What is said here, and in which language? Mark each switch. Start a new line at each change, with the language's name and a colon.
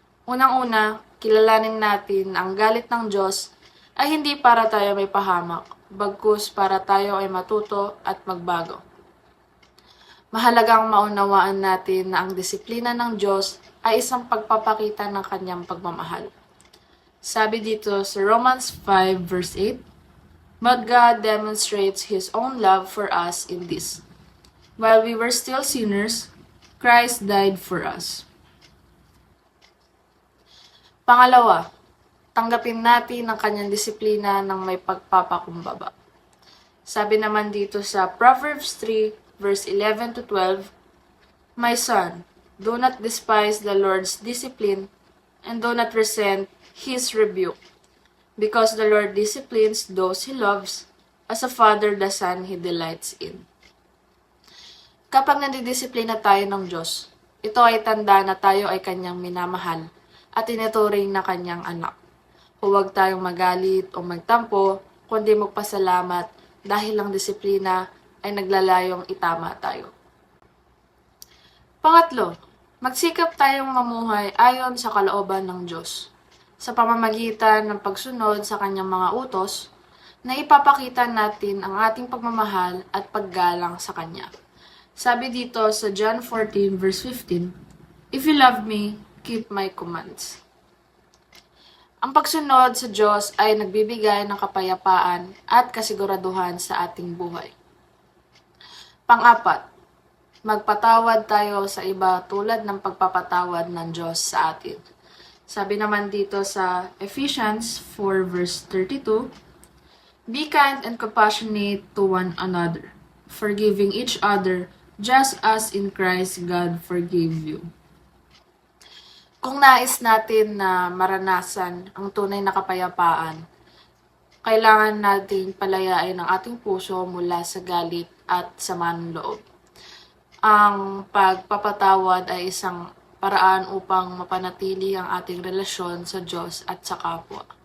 Filipino: Unang-una, kilalanin natin ang galit ng Diyos ay hindi para tayo may pahamak, bagkus para tayo ay matuto at magbago. Mahalagang maunawaan natin na ang disiplina ng Diyos ay isang pagpapakita ng kanyang pagmamahal. Sabi dito sa
English: Romans 5 verse 8, "But God demonstrates His own love for us in this: while we were still sinners, Christ died for us."
Filipino: Pangalawa, tanggapin natin ang kanyang disiplina ng may pagpapakumbaba. Sabi naman dito sa
English: Proverbs 3 verse 11 to 12, "My son, do not despise the Lord's discipline, and do not resent His rebuke. Because the Lord disciplines those He loves, as a father the son He delights in."
Filipino: Kapag nadidisiplina tayo ng Diyos, ito ay tanda na tayo ay Kanyang minamahal at tinuturing na Kanyang anak. Huwag tayong magalit o magtampo, kundi magpasalamat dahil ang disiplina ay naglalayong itama tayo. Pangatlo, magsikap tayong mamuhay ayon sa kalooban ng Diyos, sa pamamagitan ng pagsunod sa Kanyang mga utos, na ipapakita natin ang ating pagmamahal at paggalang sa Kanya. Sabi dito sa
English: John 14 verse 15, "If you love me, keep my commands."
Filipino: Ang pagsunod sa Diyos ay nagbibigay ng kapayapaan at kasiguraduhan sa ating buhay. Pang-apat, magpatawad tayo sa iba tulad ng pagpapatawad ng Diyos sa atin. Sabi naman dito sa
English: Ephesians 4 verse 32, "Be kind and compassionate to one another, forgiving each other, just as in Christ God forgave you."
Filipino: Kung nais natin na maranasan ang tunay na kapayapaan, kailangan natin palayain ang ating puso mula sa galit at sama ng loob. Ang pagpapatawad ay isang paraan upang mapanatili ang ating relasyon sa Diyos at sa kapwa.